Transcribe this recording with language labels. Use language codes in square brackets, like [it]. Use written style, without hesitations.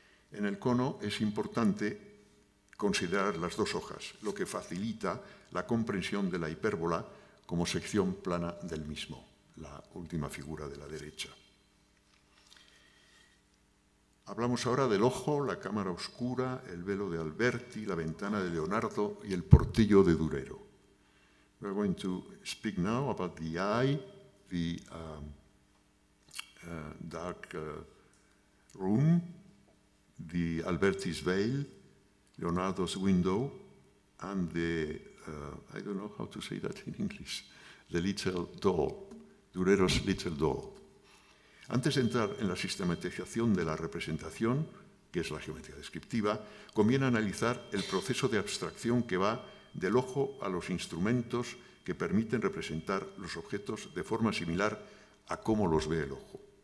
[es] En el cono es importante considerar las dos hojas, lo que facilita la comprensión de la hipérbola como sección plana del mismo, la última figura de la derecha. Hablamos ahora del ojo, la cámara oscura, el velo de Alberti, la ventana de Leonardo y el portillo de Durero. [en] We're going to speak now about the eye, the dark room, the Alberti's veil, Leonardo's window, and the, I don't know how to say that in English, the little doll, Durero's little doll. [es] Antes de entrar en la sistematización de la representación, que es la geometría descriptiva, conviene analizar el proceso de abstracción que va del ojo a los instrumentos que permiten representar los objetos de forma similar a cómo los ve el ojo.